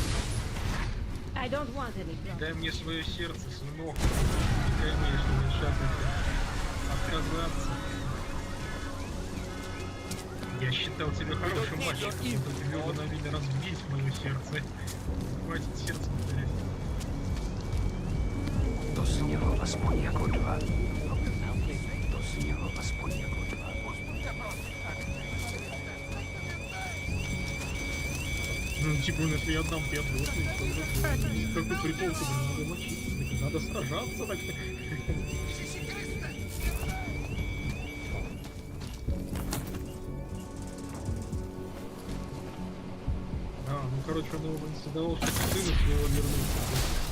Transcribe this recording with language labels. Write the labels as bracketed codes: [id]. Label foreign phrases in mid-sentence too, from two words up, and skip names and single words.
[ru] Дай мне свое сердце, сынок. И, конечно, не шапка. Отказаться. Я считал тебя хорошим мальчиком, но тебе угодно разбить мое сердце. Хватит сердце ударять. [cs] To znělo aspoň jako dva. To znělo aspoň jako dva. [ru] Ну, типа, если я отдам пятую, какой прикол, куда надо мочить, надо сражаться, так что... Ну, короче, он его инсталлировал, чтобы сына своего вернуть.